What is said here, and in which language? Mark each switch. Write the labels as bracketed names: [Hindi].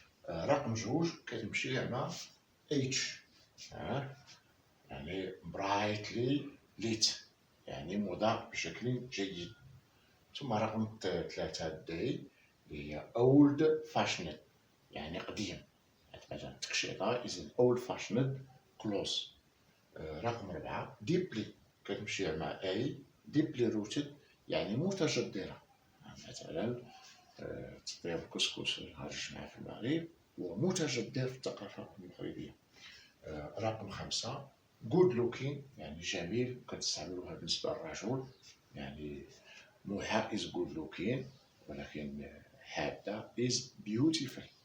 [Arabic] رقم 2 كتمشي مع اتش، يعني [English] brightly lit، [Arabic] يعني مضاء بشكل جيد. ثم رقم 3 دي اللي هي [English] old fashioned، [Arabic] يعني قديم. مثلا [English] التكشيطة is an old fashioned clothes. [Arabic] رقم 4 deeply كتمشي مع A، [English] deeply rooted [Arabic] يعني متجذرة. مثلا تطيب الكسكس هرج معاه في المغرب ومتجذر في الثقافة المغربية. رقم 5 [English] good looking [Arabic] يعني جميل، كتستعملوها بالنسبة للرجل، يعني موحة [English] is good looking، [Arabic] ولكن حادة [English] is beautiful.